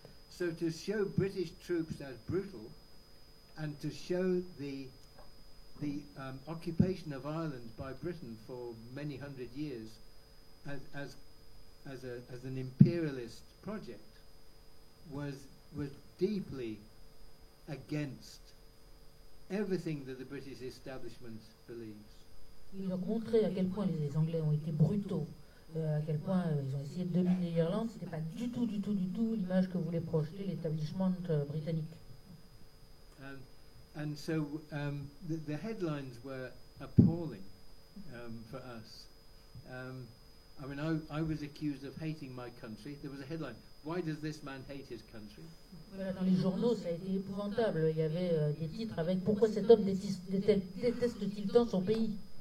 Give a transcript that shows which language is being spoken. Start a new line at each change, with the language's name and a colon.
English: So to show British troops as brutal, and to show the occupation of Ireland by Britain for many hundred years as an imperialist project was deeply against everything that the British establishment believes.
French: Ils ont montré à quel point les Anglais ont été brutaux, à quel point ils ont essayé de dominer l'Irlande. C'était pas du tout l'image que voulait projeter l'établissement britannique.
English: And so the headlines were appalling for us. I mean, I was accused of hating my country. There was a headline, "Why does this man hate his country?"
French: Voilà, dans les journaux, ça a été épouvantable. Il y avait des titres avec "Pourquoi cet homme déteste-t-il tant son pays?"